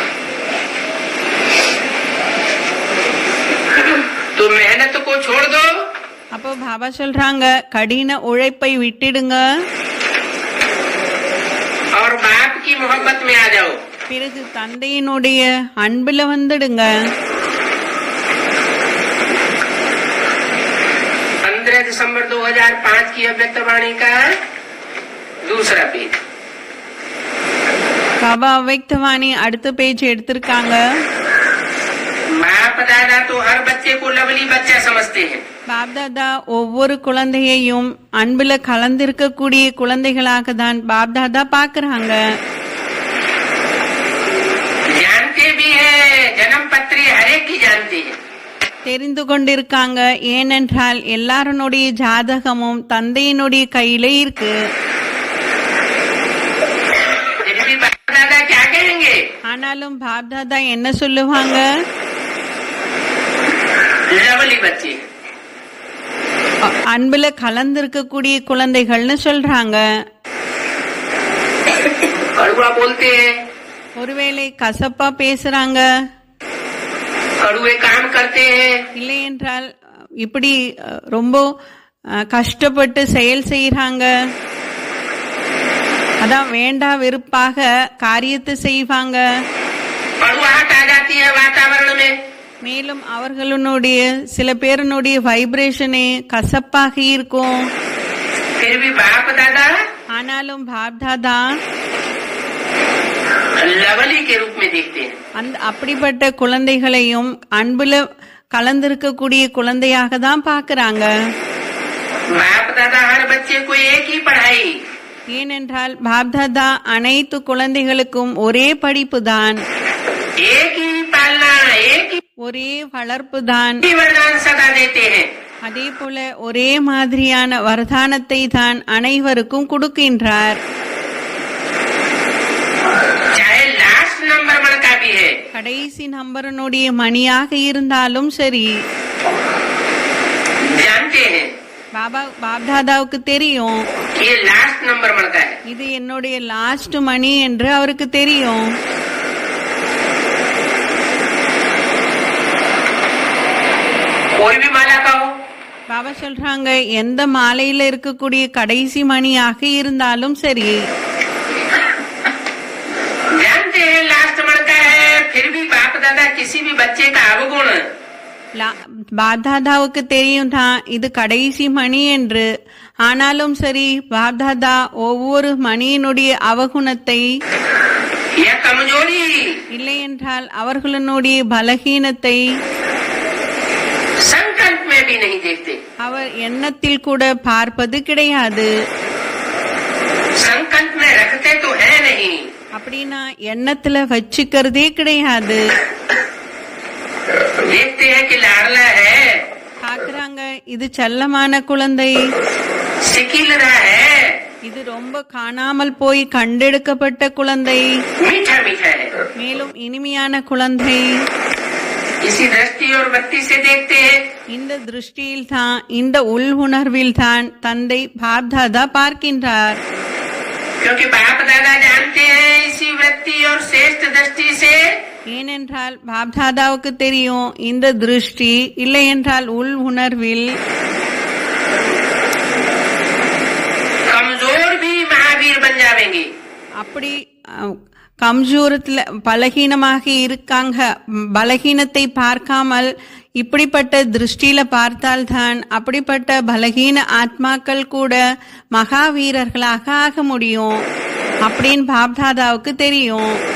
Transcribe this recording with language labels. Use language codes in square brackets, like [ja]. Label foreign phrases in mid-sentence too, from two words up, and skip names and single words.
[hi] तो मेहनत को छोड़ दो। [ta] அப்போ பாபா சொல்றாங்க கடின உழைப்பை விட்டுடுங்க, [hi] और बाप की मोहब्बत में आ जाओ। [ta] பிறகு தந்தையினுடைய அன்புல வந்துடுங்க. [hi] 15 दिसंबर 2005 की अव्यक्त वाणी का दूसरा पेज। [ta] பாபா அவ்யக்தவாணி அடுத்த பேஜ் எடுத்திருக்காங்க. [hi] बाप दादा तो हर बच्चे को लवली बच्चा समझते हैं। [ta] பாப்தாதா ஒவ்வொரு குழந்தையையும் அன்புல கலந்திருக்கக்கூடிய குழந்தைகளாக தான் பாப்தாதா பாக்குறாங்க. [hi] जानते भी है, जन्म पत्री हरेक की जानते हैं। [ta] தெரிந்து கொண்டிருக்காங்க, ஏனென்றால் எல்லாருடைய ஜாதகமும் தந்தையினுடைய கையில இருக்கு. [hi] फिर भी बाप दादा क्या कहेंगे? [ta] ஆனாலும் பாப்தாதா என்ன சொல்லுவாங்க? [hi] लवली बच्चे, [ta] அன்புல கலந்திருக்கக்கூடிய குழந்தைகள்னு சொல்றாங்க. [hi] कड़वा बोलते हैं, [ta] ஒருவேளை கசப்பா பேசுறாங்க, [hi] कड़वे काम करते हैं, [ta] இல்லை என்றால் இப்படி ரொம்ப கஷ்டப்பட்டு செயல் செய்யறாங்க, அதான் வேண்டா வெறுப்பாக காரியத்தை செய்வாங்க. [hi] कड़वाहट आ जाती है वातावरण में। [ta] மேலும் அவர்களுடைய சில பேருடைய வைப்ரேஷனே கசப்பாக இருக்கும். [hi] फिर भी बाप दादा [ta] ஆனாலும் பாப்தாதா [hi] लवली के रूप में देखते हैं। [ta] அப்படிப்பட்ட குழந்தைகளையும் அன்புல கலந்திருக்கக்கூடிய குழந்தையாக தான் பாக்குறாங்க. [hi] बाप दादा हर बच्चे को एक ही पढ़ाई, [ta] ஏனென்றால் பாப்தாதா அனைத்து குழந்தைகளுக்கும் ஒரே படிப்பு தான், [hi] एक ही पालना, एक [ta] ஒரே வளர்ப்பு தான், [hi] ही वरदान सदा देते हैं। [ta] அதே போல ஒரே மாதிரியான வரதானத்தை தான் அனைவருக்கும் கொடுக்கின்றார். [hi] चाहे लास्ट नंबर मन का भी है, [ta] கடைசி நம்பரனுடைய மணியாக இருந்தாலும் சரி, [hi] जानते हैं [ta] பாப்தாதாவுக்கு தெரியும் [hi] कि ये लास्ट नंबर मन का है। [ta] இது என்னுடைய லாஸ்ட் மணி என்று அவருக்கு தெரியும். [hi] कोई भी माला का हो, [ta] பாபா சொல்றாங்க எந்த மாலையில இருக்கக்கூடிய கடைசி மணியாக இருந்தாலும் சரி, [hi] जानते हैं लास्ट मन का है, फिर भी बाप दादा किसी भी बच्चे का अवगुण [ta] பாப்தாதாவுக்கு தெரியும் தான் இது கடைசி மணி என்று. ஆனாலும் சரி பாப்தாதா ஒவ்வொரு மணியினுடைய அவகுணத்தை [hi] या कमजोरी [ta] இல்லை என்றால் அவர்களுடைய பலகீனத்தை [hi] संकल्प में भी नहीं देखते। [ta] அவர் எண்ணத்தில் கூட பார்ப்பது கிடையாது. [hi] संकल्प में रखते तो है नहीं, [ta] அப்படின்னா எண்ணத்துல வச்சுக்கிறதே கிடையாது. [hi] देखते हैं कि लाडला है, [ta] பாக்குறாங்க இது செல்லமான குழந்தை, [hi] सिकिल रहा है, [ta] இது ரொம்ப காணாமல் போய் கண்டெடுக்கப்பட்ட குழந்தை, [hi] मीठा मीठा है। [ta] மேலும் இனிமையான குழந்தை. [hi] इसी दृष्टि और वृत्ति से देखते हैं। [ta] இந்த திருஷ்டியில் தான், இந்த உள் உணர்வில் தான் தந்தை பாப்தாதா பார்க்கின்றார். [hi] क्योंकि बाप दादा जानते हैं इसी वृत्ति और श्रेष्ठ दृष्टि से [ta] ஏனென்றால் பாப்தாதாவுக்கு தெரியும் இந்த திருஷ்டி இல்லை என்றால் உள் உணர்வில் [hi] कमजोर भी महावीर बन जाएंगे। [ta] அப்படி கம்ஜூரத்துல பலகீனமாக இருக்காங்க, பலகீனத்தை பார்க்காமல் இப்படிப்பட்ட திருஷ்டியில பார்த்தால்தான் அப்படிப்பட்ட பலகீன ஆத்மாக்கள் கூட மகாவீரர்களாக ஆக முடியும் அப்படின்னு பாப்தாதாவுக்கு தெரியும்.